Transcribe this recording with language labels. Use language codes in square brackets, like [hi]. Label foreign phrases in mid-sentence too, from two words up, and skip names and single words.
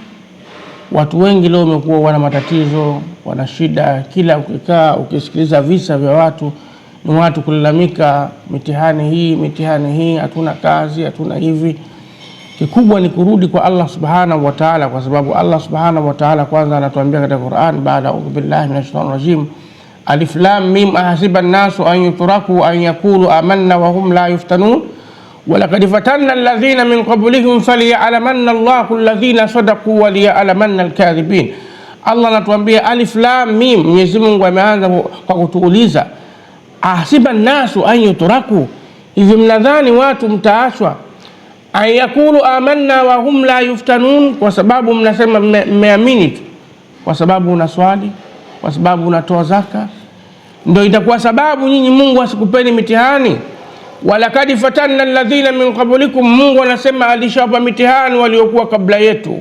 [sw] Watu wengi leo wamekuwa wana matatizo, wana shida. Kila ukikaa ukisikiliza visa vya watu, ni watu kulalamika, mitihani hii, hatuna kazi, hatuna hivi. Kikubwa ni kurudi kwa Allah [ar] سبحانه وتعالى, [sw] kwa sababu Allah [ar] سبحانه وتعالى [sw] kwanza anatuambia katika Qur'an, baada [ar] أعوذ بالله من الشيطان الرجيم الم أحسب الناس أن يتركوا أن يقولوا آمنا وهم لا يفتنون ولقد فتنا الذين من قبلهم فليعلمن الله الذين صدقوا وليعلمن الكاذبين. [sw] Allah anatuambia [ar] الم. [sw] Mwenyezi Mungu ameanza kwa kutuuliza [ar] أحسب الناس أن يتركوا, [sw] hivi mnadhani watu mtaachwa [ar] أن يقولوا آمنا وهم لا يفتنون, [sw] kwa sababu mnasema mmeamini tu, kwa sababu unaswali, kwa sababu unatoa zaka, ndio itakuwa sababu nyinyi Mungu asikupeni mitihani. [ar] ولقد فتنا الذين من قبلكم, [sw] Mungu anasema alishawapa mitihani waliokuwa kabla yetu.